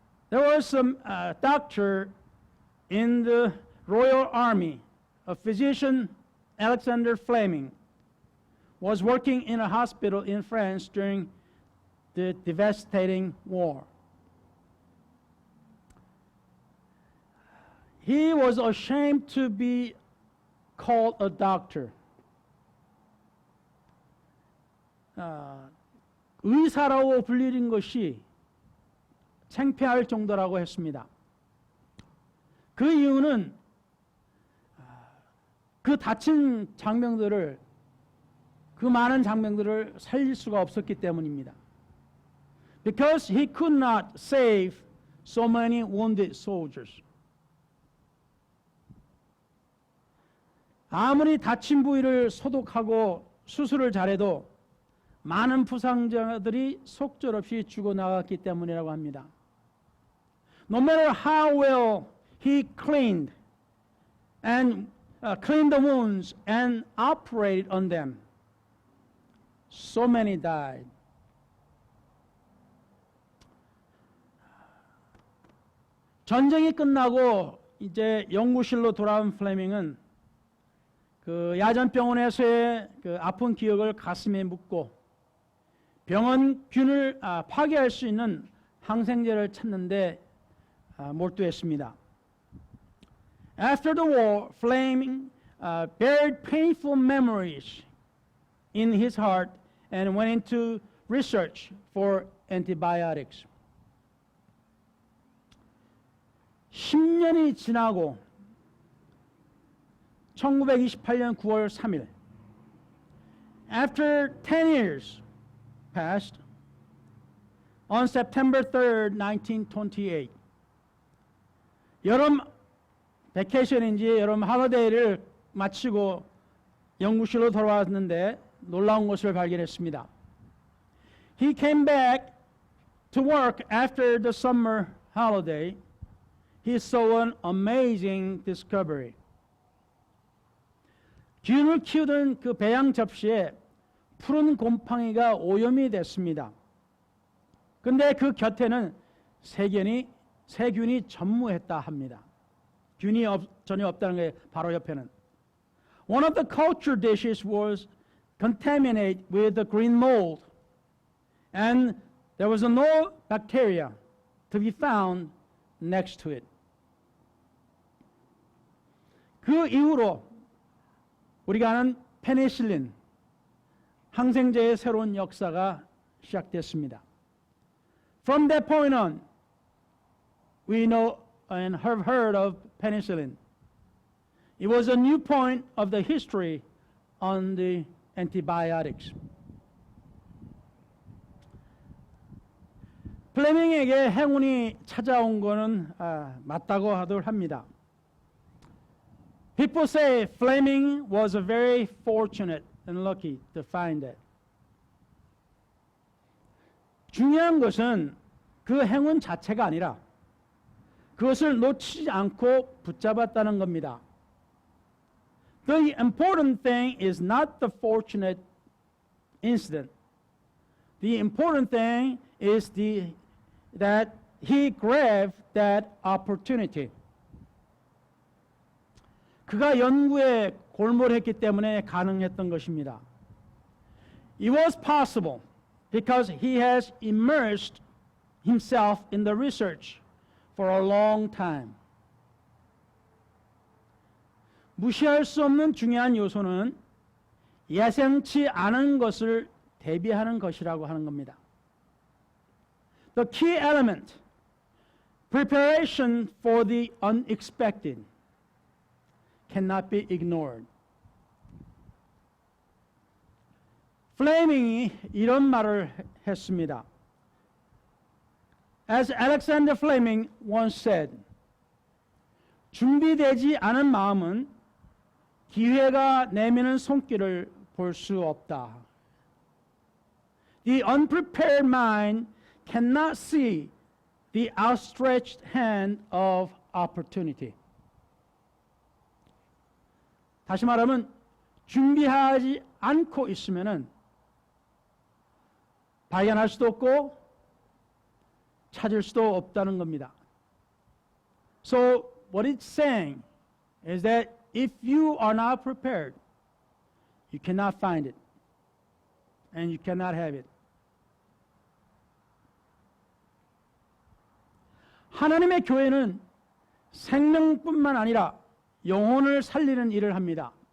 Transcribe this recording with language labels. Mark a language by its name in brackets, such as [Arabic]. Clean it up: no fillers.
[English] There was a doctor in the Royal Army, a physician, Alexander Fleming, was working in a hospital in France during the devastating war. He was ashamed to be called a doctor. [Korean] 의사라고 불리는 것이 창피할 정도라고 했습니다. 그 이유는 그 다친 장병들을, 그 많은 장병들을 살릴 수가 없었기 때문입니다. [English] Because he could not save so many wounded soldiers. [Korean] 아무리 다친 부위를 소독하고 수술을 잘해도 많은 부상자들이 속절없이 죽어나갔기 때문이라고 합니다. [English] No matter how well he cleaned the wounds and operated on them, so many died. [Korean] 전쟁이 끝나고 이제 연구실로 돌아온 플레밍은 그 야전병원에서의 그 아픈 기억을 가슴에 묻고 병원균을 파괴할 수 있는 항생제를 찾는데 몰두했습니다. [English] After the war, Fleming buried painful memories in his heart and went into research for antibiotics. [Korean] 10년이 지나고 1928년 9월 3일, [English] after 10 years passed, on September 3rd, 1928, [Korean] 여름 베케이션인지 여름 할리데이를 마치고 연구실로 돌아왔는데 놀라운 것을 발견했습니다. [English] He came back to work after the summer holiday. He saw an amazing discovery. [Korean] 균을 키우던 그 배양 접시에 푸른 곰팡이가 오염이 됐습니다. 근데 그 곁에는 세균이 전무했다 합니다. 균이 전혀 없다는 게 바로 옆에는. [English] One of the culture dishes was contaminated with the green mold, and there was no bacteria to be found next to it. [Korean] 그 이후로 우리가 아는 페니실린, 항생제의 새로운 역사가 시작됐습니다. [English] From that point on, we know and have heard of penicillin. It was a new point of the history on the antibiotics. [Korean] 플레밍에게 행운이 찾아온 것은 맞다고 하도록 합니다. [English] People say Fleming was very fortunate and lucky to find it. [Korean] 중요한 것은 그 행운 자체가 아니라 그것을 놓치지 않고 붙잡았다는 겁니다. [English] The important thing is not the fortunate incident. The important thing is that he grabbed that opportunity. [Korean] 그가 연구에 골몰했기 때문에 가능했던 것입니다. [English] It was possible because he has immersed himself in the research for a long time. [Korean] 무시할 수 없는 중요한 요소는 예상치 않은 것을 대비하는 것이라고 하는 겁니다. [English] The key element, preparation for the unexpected, cannot be ignored. [Korean] 플레밍이 이런 말을 했습니다. [English] As Alexander Fleming once said, [Korean] 준비되지 않은 마음은 기회가 내미는 손길을 볼 수 없다. [English] The unprepared mind cannot see the outstretched hand of opportunity. [Korean] 다시 말하면 준비하지 않고 있으면은 발견할 수도 없고 찾을 수도 없다는 겁니다. [English] So what it's saying is that if you are not prepared, you cannot find it and you cannot have it. [Korean] 하나님의 교회는 생명뿐만 아니라 영혼을 살리는 일을 합니다.